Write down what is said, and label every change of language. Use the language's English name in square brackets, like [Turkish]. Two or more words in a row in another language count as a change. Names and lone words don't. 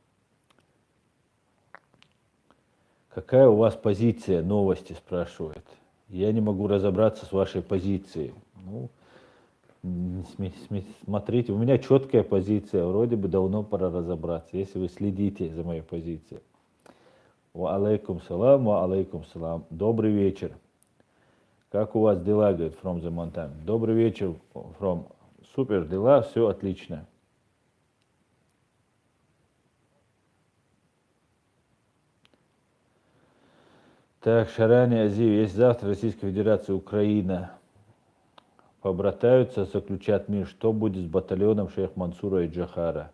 [Russian] Какая у вас позиция, новости спрашивают. Я не могу разобраться с вашей позицией. Смотрите, у меня четкая позиция, вроде бы давно пора разобраться, если вы следите за моей позицией. [Arabic] وعليكم السلام. [Russian] Добрый вечер. Как у вас дела, говорит, [English] from the mountain? [Russian] Добрый вечер, from. Супер дела, все отлично. Так, Шарани Азив, если завтра Российская Федерация, Украина побратаются, заключат мир, что будет с батальоном шейх Мансура и Джахара?